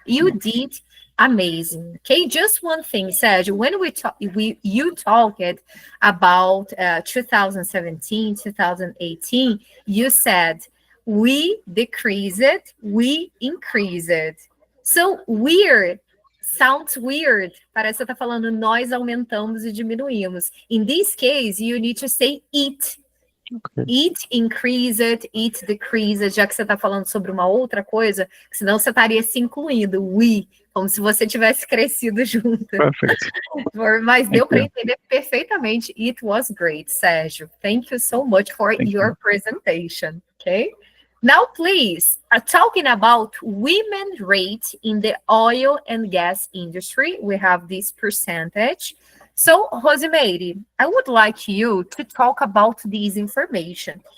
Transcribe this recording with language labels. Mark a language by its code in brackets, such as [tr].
[en] You did amazing. Okay, just one thing, Sérgio. When you talked about 2017, 2018, you said we decrease it, we increase it. So weird. Sounds weird. [pt] Parece que você tá falando nós aumentamos e diminuímos. [en] In this case, you need to say it. It increased, it decreased, [pt] já que você está falando sobre uma outra coisa, senão você estaria se incluindo, we, como se você tivesse crescido junto. [en] Perfect. [pt] Mas deu para entender perfeitamente. [en] It was great, Sérgio. Thank you so much for your presentation. Okay. Now, please, talking about women rate in the oil and gas industry, we have this percentage. So, Rosemary, I would like you to talk about this information.